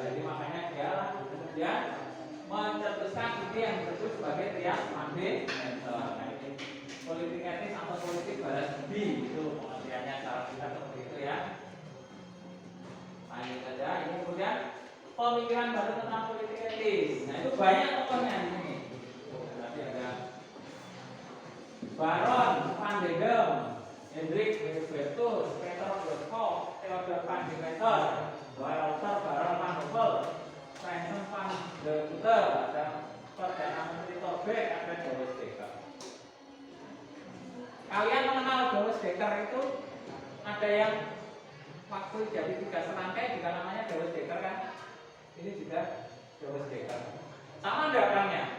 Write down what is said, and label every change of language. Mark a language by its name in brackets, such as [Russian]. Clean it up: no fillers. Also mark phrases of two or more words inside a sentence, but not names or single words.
[Indonesian] Jadi makanya dia kemudian mencetuskan ide yang disebut sebagai trias fundamental. Nah, ini politik etis atau politik balas budi itu pengertiannya cara kita seperti itu ya. Lanjut saja. Ini kemudian pemikiran baru tentang politik etis. Nah itu banyak tokohnya di sini. Tadi ada Baron van der Dam, Hendrik Hubertus, Peter Groskopf, Theodor van de Meter, Walter Baron van Hopper, Vincent van de Putte, ada Perdana Menteri Tobek, ada Joris Dekker. Kalian mengenal Joris Dekker itu ada yang waktu jadi 3 serangkai juga namanya Joris Dekker kan? Ini juga Joris Dekker. Sama enggak orangnya?